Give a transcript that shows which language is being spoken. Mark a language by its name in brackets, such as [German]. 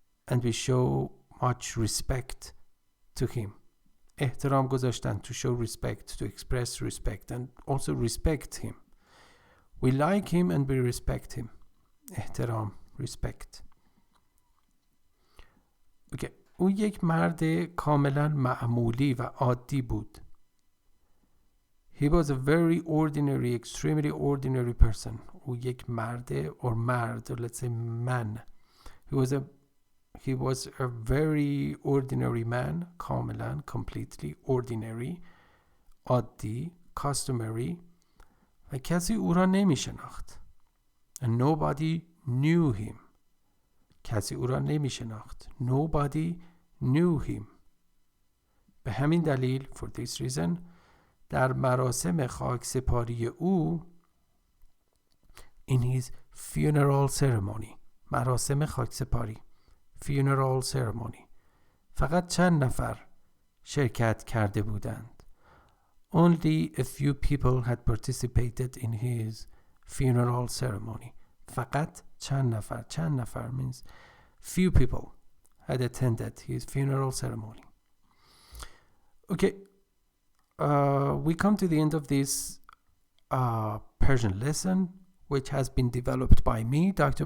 [English] And we show much respect to him. احترام گذاشتن, to show respect, to express respect, and also respect him. We like him and we respect him. احترام, respect. Okay. [Persian] او یک مرد کاملا معمولی و عادی بود. [English] He was a very ordinary, extremely ordinary person. [Persian] او یک مرد, [English] or let's say man. He was a very ordinary man, کاملا, completely ordinary, عادی, customary, [Persian] و کسی او را نمی شناخت. [English] And nobody knew him. [Persian] کسی او را نمی شناخت. [English] Nobody knew him. به همین دلیل, for this reason, در مراسم خاکسپاری او, in his funeral ceremony, مراسم خاکسپاری, funeral ceremony, فقط چند نفر شرکت کرده بودند. only a few people had participated in his funeral ceremony. [Persian] فقط چند نفر [English] means few people had attended his funeral ceremony. Okay, we come to the end of this Persian lesson, which has been developed by me, Dr.